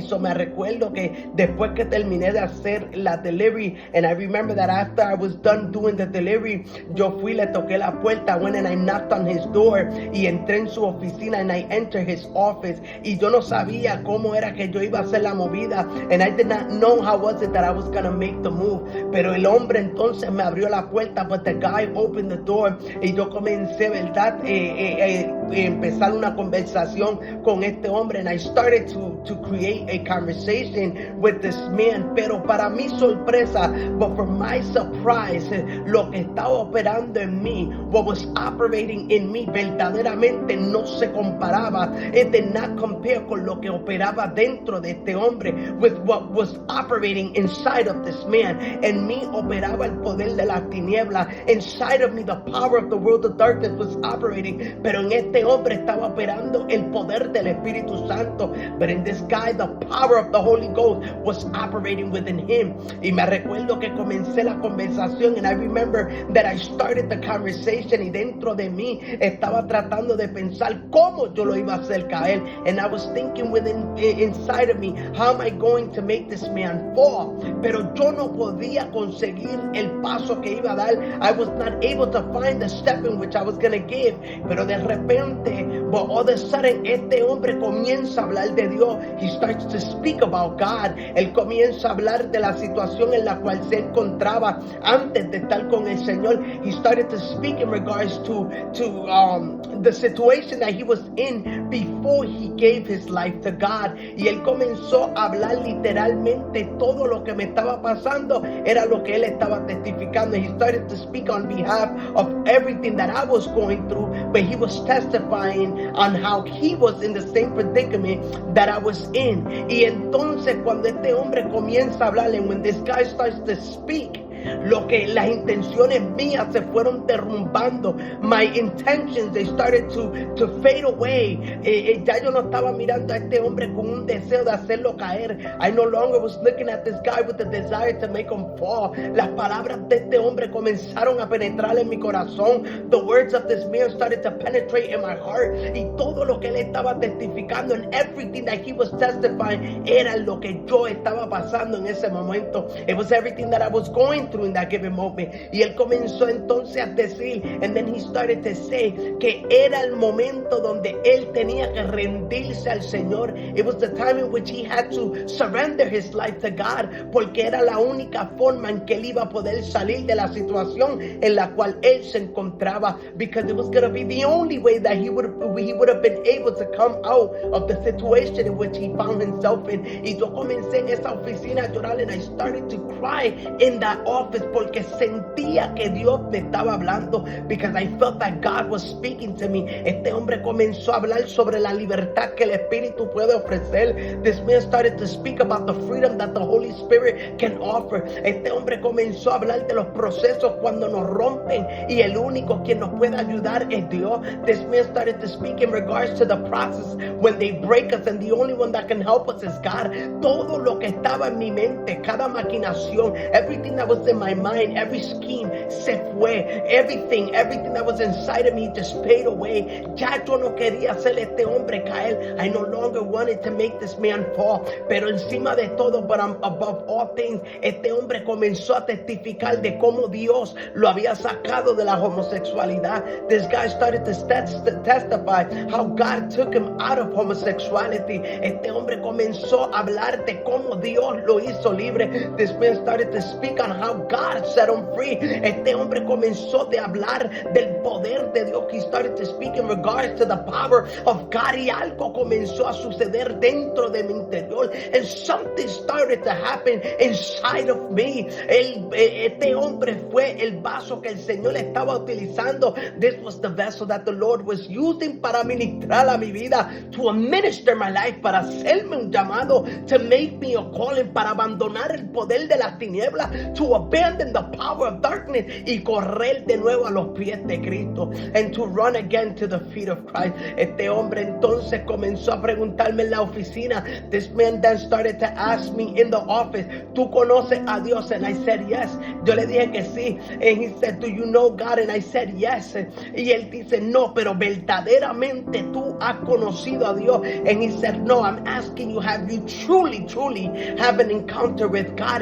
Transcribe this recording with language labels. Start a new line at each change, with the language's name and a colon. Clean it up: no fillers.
Spanish: So me recuerdo que después que terminé de hacer la delivery,
English: and I remember that after I was done doing the delivery,
Spanish: yo fui, le toqué la puerta,
English: I went and I knocked on his door,
Spanish: y entré en su oficina,
English: and I entered his office,
Spanish: y yo no sabía cómo era que yo iba a hacer la movida,
English: and I did not know how was it that I was gonna make the move.
Spanish: Pero el hombre entonces me abrió la puerta,
English: but the guy opened the door,
Spanish: y yo comencé, ¿verdad?, empezar una conversación con este hombre,
English: and I started to create a conversation with this man.
Spanish: Pero para mi sorpresa,
English: but for my surprise,
Spanish: lo que estaba operando en mí,
English: what was operating in me,
Spanish: verdaderamente no se comparaba.
English: It did not compare
Spanish: con lo que operaba dentro de este hombre,
English: with what was operating inside of this man.
Spanish: En mí operaba el poder de las tinieblas.
English: Inside of me, the power of the world of darkness was operating.
Spanish: Pero en este hombre estaba operando el poder del Espíritu Santo.
English: But in this guy, the power of the Holy Ghost was operating within him.
Spanish: Y me recuerdo que comencé la conversación,
English: and I remember that I started the conversation,
Spanish: y dentro de mí estaba tratando de pensar cómo yo lo iba a hacer caer.
English: And I was thinking inside of me, how am I going to make this man fall?
Spanish: Pero yo no podía conseguir el paso que iba a dar.
English: I was not able to find the step in which I was going to give.
Spanish: Pero de repente,
English: but all of a sudden,
Spanish: este hombre comienza a hablar de Dios.
English: He starts to speak about God.
Spanish: Él comienza a hablar de la situación en la cual se encontraba antes de estar con el Señor.
English: He started to speak in regards to the situation that he was in before he gave his life to God.
Spanish: Y él comenzó a hablar literalmente todo lo que me estaba pasando era lo que él estaba testificando.
English: He started to speak on behalf of everything that I was going through, but he was testifying on how he was in the same predicament that I was in.
Spanish: Y entonces cuando este hombre comienza a hablar,
English: and when this guy starts to speak,
Spanish: lo que las intenciones mías se fueron derrumbando.
English: My intentions, they started to fade away.
Spanish: Ya yo no estaba mirando a este hombre con un deseo de hacerlo caer.
English: I no longer was looking at this guy with the desire to make him fall.
Spanish: Las palabras de este hombre comenzaron a penetrar en mi corazón.
English: The words of this man started to penetrate in my heart.
Spanish: Y todo lo que él estaba testificando,
English: and everything that he was testifying,
Spanish: era lo que yo estaba pasando en ese momento.
English: It was everything that I was going through in that given moment.
Spanish: Y él comenzó entonces a decir,
English: and then he started to say,
Spanish: que era el momento donde él tenía que rendirse al Señor.
English: It was the time in which he had to surrender his life to God,
Spanish: porque era la única forma en que él iba a poder salir de la situación en la cual él se encontraba,
English: because it was going to be the only way that he would have been able to come out of the situation in which he found himself in.
Spanish: Y yo comencé en esa oficina a llorar,
English: and I started to cry in that office,
Spanish: porque sentía que Dios me estaba hablando,
English: because I felt that God was speaking to me.
Spanish: Este hombre comenzó a hablar sobre la libertad que el Espíritu puede ofrecer.
English: This man started to speak about the freedom that the Holy Spirit can offer.
Spanish: Este hombre comenzó a hablar de los procesos cuando nos rompen, y el único quien nos puede ayudar es Dios.
English: This man started to speak in regards to the process when they break us, and the only one that can help us is God.
Spanish: Todo lo que estaba en mi mente, cada maquinación,
English: everything that was in my mind, every scheme
Spanish: se fue.
English: Everything that was inside of me just faded away.
Spanish: Ya yo no quería hacer este hombre caer.
English: I no longer wanted to make this man fall.
Spanish: Pero encima de todo,
English: but above all things,
Spanish: este hombre comenzó a testificar de cómo Dios lo había sacado de la homosexualidad.
English: This guy started to testify how God took him out of homosexuality.
Spanish: Este hombre comenzó a hablar de cómo Dios lo hizo libre.
English: This man started to speak on how God set him free.
Spanish: Este hombre comenzó de hablar del poder de Dios.
English: He started to speak in regards to the power of God.
Spanish: Y algo comenzó a suceder dentro de mi interior.
English: And something started to happen inside of me.
Spanish: Este hombre fue el vaso que el Señor estaba utilizando.
English: This was the vessel that the Lord was using
Spanish: para ministrar a mi vida,
English: to administer my life,
Spanish: para hacerme un llamado,
English: to make me a calling,
Spanish: para abandonar el poder de las tinieblas,
English: to abandon the power of darkness
Spanish: y correr de nuevo a los pies de Cristo,
English: and to run again to the feet of Christ.
Spanish: Este hombre entonces comenzó a preguntarme en la oficina.
English: This man then started to ask me in the office,
Spanish: ¿tú conoces a Dios?
English: And I said yes.
Spanish: Yo le dije que sí.
English: And he said, do you know God? And I said yes.
Spanish: Y él dice, no, pero verdaderamente tú has conocido a Dios.
English: And he said, no, I'm asking you, have you truly have an encounter with God?